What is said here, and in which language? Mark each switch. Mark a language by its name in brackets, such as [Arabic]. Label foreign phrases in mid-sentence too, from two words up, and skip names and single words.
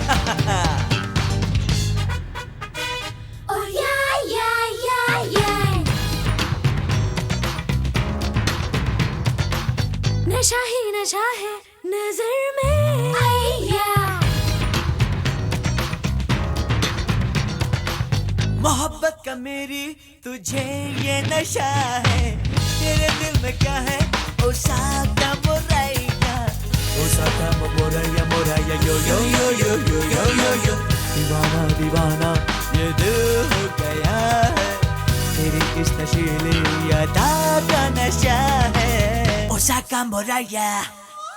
[English] Oh yeah [Hindi] नशा ही नशा है नजर में आया मोहब्बत का मेरी तुझे ये नशा है तेरे दिल में क्या है ओसाका मोराया ओसाका मोराया मोराया यो यो यो यो यो यो यो यो दीवाना दीवाना ये दिल हो गया है तेरी इस नशीली अदा का नशा है ओसाका मोराया